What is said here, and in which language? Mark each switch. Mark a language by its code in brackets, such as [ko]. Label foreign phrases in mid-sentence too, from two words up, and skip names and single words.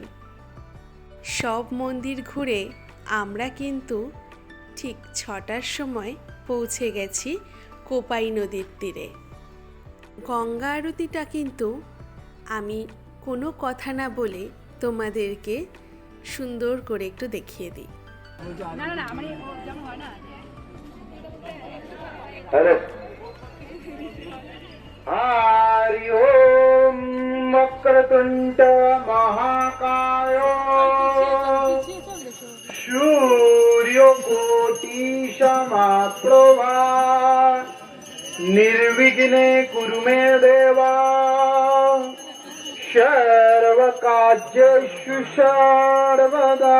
[bn] সব মন্দির ঘুরে আমরা কিন্তু ঠিক 6টার সময় পৌঁছে গেছি কোপাই নদীর তীরে। গঙ্গা আরতিটা কিন্তু আমি কোনো কথা না বলে তোমাদেরকে সুন্দর করে একটু দেখিয়ে দিই। [sa] हरि ओम वक्रतुंड महाकाय सूर्यकोटि समप्रभा निर्विघ्ने कुरु मे देवा सर्वकार्येषु सर्वदा।